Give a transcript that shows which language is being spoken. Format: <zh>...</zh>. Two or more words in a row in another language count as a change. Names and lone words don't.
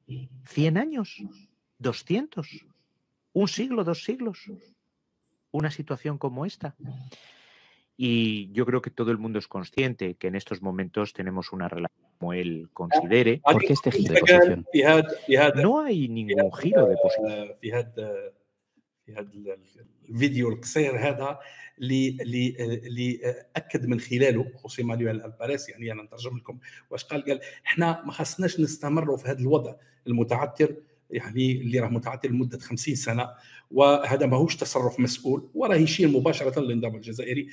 <es>¿100 años? ¿200? ¿Un siglo? ¿2 siglos? Una situación como esta. Y yo creo que todo el mundo es consciente que en estos momentos tenemos una relación como él considere. ¿Por qué este giro de posición? No hay ningún giro de posición.</es> <ar>في هذا الفيديو القصير هذا اللي اكد من خلاله خوسي مانويل الباريس. يعني انا نترجم لكم واش قال احنا ما خصناش نستمروا في هذا الوضع المتعثر، يعني اللي راه متعثر لمده 50 سنه، وهذا ماهوش تصرف مسؤول وراه يشير مباشره للنظام الجزائري.</ar>